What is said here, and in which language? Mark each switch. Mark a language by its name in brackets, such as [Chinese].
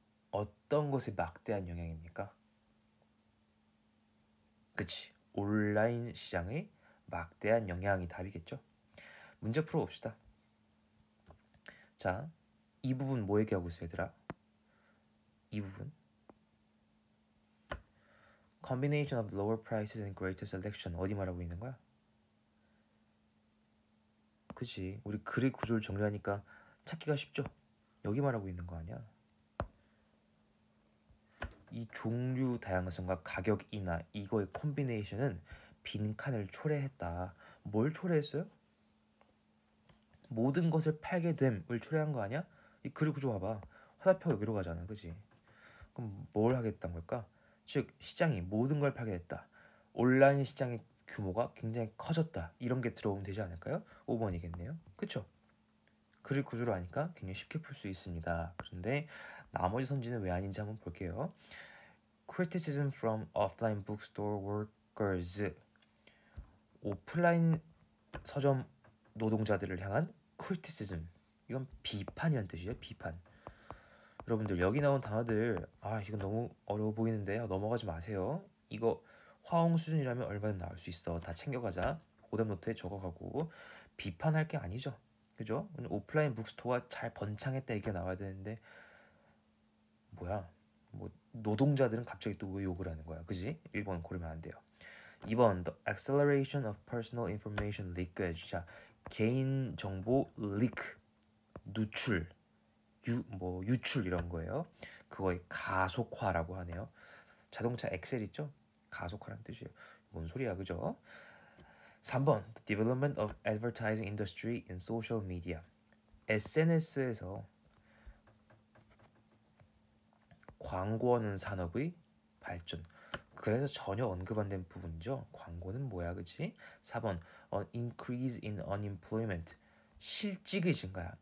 [Korean] 어떤 것이 막대한 영향입니까? 그치, 온라인 시장의 막대한 영향이 답이겠죠? 문제 풀어봅시다. 자, 이 부분 뭐 얘기하고 있어 얘들아? 이 부분 [English] combination of lower prices and greater selection [Korean] 어디 말하고 있는 거야? 그치, 우리 글의 구조를 정리하니까 찾기가 쉽죠? 여기 말하고 있는 거 아니야? 이 종류 다양성과 가격 인하 이거의 콤비네이션은 빈칸을 초래했다. 뭘 초래했어요? 모든 것을 팔게 됨을 초래한 거 아니야? 이 글의 구조 봐봐. 화살표 여기로 가잖아. 그치? 그럼 뭘 하겠다는 걸까? 즉 시장이 모든 걸 팔게 됐다. 온라인 시장의 규모가 굉장히 커졌다. 이런 게 들어오면 되지 않을까요? 5번이겠네요. 그쵸? 글의 구조로 하니까 굉장히 쉽게 풀 수 있습니다. 그런데 나머지 선지는 왜 아닌지 한번 볼게요. [English] Criticism from offline bookstore workers. [Korean] 오프라인 서점 노동자들을 향한 criticism. 이건 비판이란 뜻이에요. 비판. 여러분들 여기 나온 단어들 이건 너무 어려워 보이는데 넘어가지 마세요. 이거 화홍 수준이라면 얼마나 나올 수 있어. 다 챙겨가자. 오답 노트에 적어가고 비판할 게 아니죠. 그죠? 오프라인 북스토어가 잘 번창했다 이게 나와야 되는데 뭐야? 뭐 노동자들은 갑자기 또 왜 욕을 하는 거야? 그지? 1번 고르면 안 돼요. 2번 [English] The acceleration of personal information leakage. [Korean] 자, 개인 정보 리크, 누출, 유출 이런 거예요. 그거의 가속화라고 하네요. 자동차 엑셀 있죠? 가속화라는 뜻이에요. 뭔 소리야, 그죠? [English] 3번 The development of advertising industry in social media. [Korean] SNS에서 광고하는 산업의 발전. 그래서 전혀 언급 안 된 부분이죠. 광고는 뭐야, 그치? 4번 [English] An increase in unemployment. [Korean] 실직의 증가야.